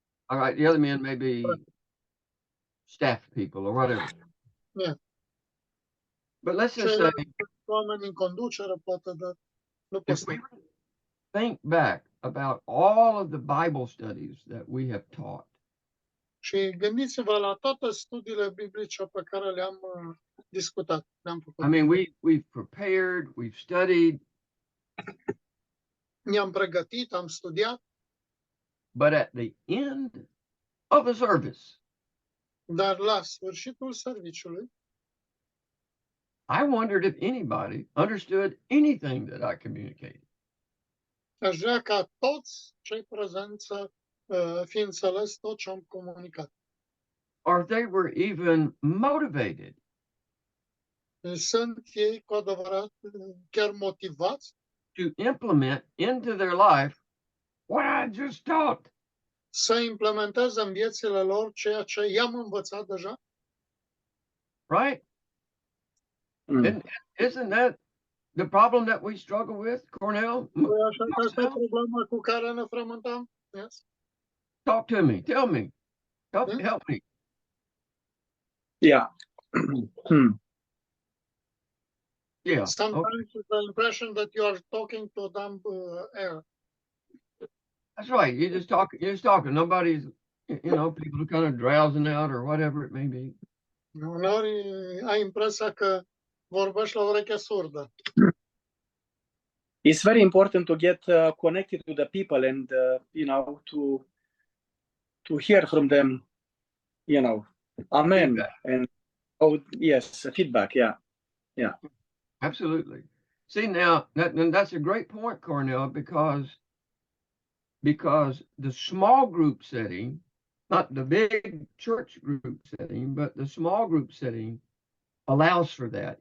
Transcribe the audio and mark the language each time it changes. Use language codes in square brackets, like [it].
[en] All right, the other men may be staff people or whatever. Yeah. But let's just say, [ro] Oameni în conducere, poate, dar nu [en] if we [ro] păstori. [en] think back about all of the Bible studies that we have taught, [ro] Și gândiți-vă la toate studiile biblice pe care le-am discutat, le-am făcut. [en] I mean, we've prepared, we've studied, [ro] Ne-am pregătit, am studiat, [en] but at the end of the service, [ro] dar la sfârșitul serviciului, [en] I wondered if anybody understood anything that I communicated. [ro] aș vrea ca toți cei prezenți să fi înțeles tot ce am comunicat. [en] Or if they were even motivated. [ro] Sunt ei cu adevărat chiar motivați [en] To implement into their life what I just taught. [ro] să implementeze în viețile lor ceea ce i-am învățat deja? [en] Right? Isn't that the problem that we struggle with, Cornell? [ro] Păi așa că asta e problema cu care ne frământăm? [en] Yes. Talk to me. Tell me. Help me. Yeah. Yeah. Sometimes it's the impression that you are talking to dumb air. That's right. You're just talking. Nobody's, you know, people are kind of drowsing out or whatever it may be. [ro] Uneori ai impresia că vorbești la urechea surdă. [en] It's very important to get connected to the people and, you know, to hear from them, you know, amen. Feedback. And, oh, yes, feedback, yeah. Absolutely. See, now that's a great point, Cornell, because the small group setting, not the big church group setting, but the small group setting allows for that.